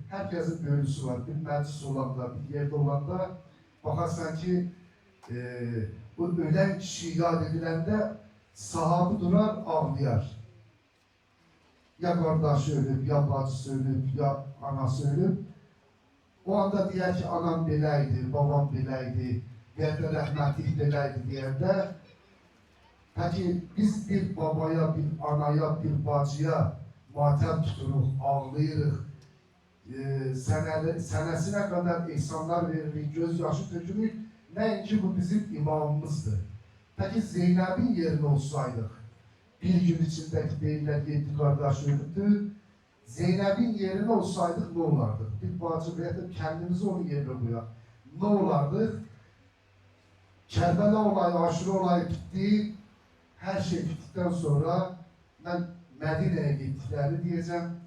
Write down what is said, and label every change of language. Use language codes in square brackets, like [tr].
[tr] Herkesin bir ölüsü var. Bir meclis olanda, bir yerde olanda bakarsan ki bu ölen kişi yad edilende sahabı durar, ağlayar. Ya kardeşi ölüp, ya bacısı ölüp, ya anası ölüp. [az] O anda diyer ki anam beləydi, babam beləydi, yerdə rəhmətlik beləydi deyəndə peki biz bir babaya, bir anaya, bir bacıya matəm tuturuq, ağlayırıq, sənəsinə qədər ihsanlar veririk, göz yaşı tökürük, nəinki bu bizim imamımızdır. [tr] Peki Zeynep'in yerine olsaydık, bir gün içindeki deyirlər 7 kardeş ölübdü, Zeynep'in yerine olsaydık ne olardı? Bir bacı verip kendimizi onun yerine koyar. Ne olardı? Kerbela olayı, Aşura olayı bitti. Her şey bittikten sonra ben Medine'ye gittiklerini diyeceğim.